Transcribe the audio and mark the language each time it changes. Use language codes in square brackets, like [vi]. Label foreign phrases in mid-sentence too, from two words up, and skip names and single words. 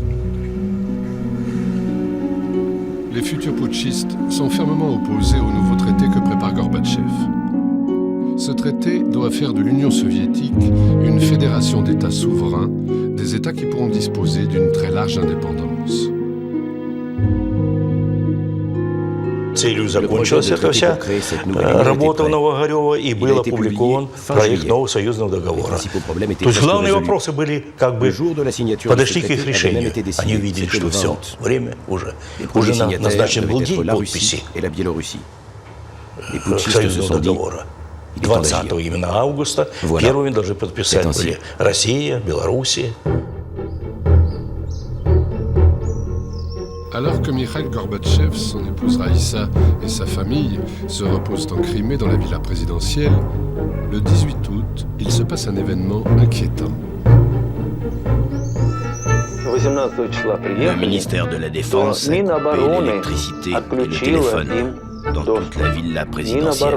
[fr] Les futurs putschistes sont fermement opposés au nouveau traité que prépare Gorbatchev. Ce traité doit faire de l'Union soviétique une fédération d'États souverains, des États qui pourront disposer d'une très large indépendance. [ru] Целью закончилась эта вся работа в Новоогарево, и был опубликован проект нового союзного договора. То есть главные вопросы были как бы подошли к их решению. Они увидели, что все, время уже назначен был день подписи союзного договора. 20 именно августа. Первыми должны подписать были Россия, Белоруссия. [fr] Alors que Mikhail Gorbatchev, son épouse Raïssa et sa famille se reposent en Crimée dans la villa présidentielle, le 18 août, il se passe un événement inquiétant. Le ministère de la Défense a coupé l'électricité et le téléphone dans toute la villa présidentielle.